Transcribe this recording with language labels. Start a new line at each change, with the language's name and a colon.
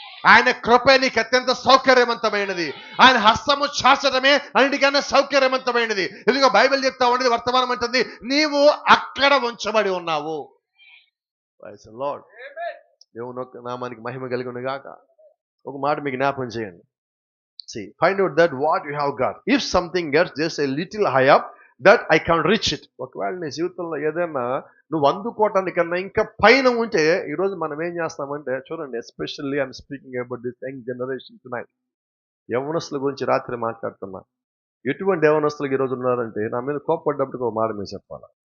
Telugu: ఆయన కృప నీకు అత్యంత సౌకర్యవంతమైనది. ఆయన హస్తము చాచడమే అన్నిటికన్నా సౌకర్యవంతమైనది. ఎందుకో బైబిల్ చెప్తా ఉండేది, వర్తమానం అంటుంది, నీవు అక్కడ ఉంచబడి ఉన్నావు. లార్డ్ దేవుని యొక్క నామానికి మహిమ కలిగిన గాక. ఒక మాట మీకు జ్ఞాపకం చేయండి.
English: See, find out that what you have got. If something gets just a little high up, that I can't reach it.
Telugu: ఒకవేళ నీ జీవితంలో ఏదైనా నువ్వు అందుకోవటానికన్నా ఇంకా పైన ఉంటే, ఈరోజు మనం ఏం చేస్తామంటే చూడండి,
English: Especially I'm speaking about this young generation tonight.
Telugu: యవనస్తుల గురించి రాత్రి మాట్లాడుతున్నా. ఎటువంటి యవనస్తులకు ఈరోజు ఉన్నారంటే, నా మీద కోప్పడ్డప్పుడు ఒక మాట మీద చెప్పాలి.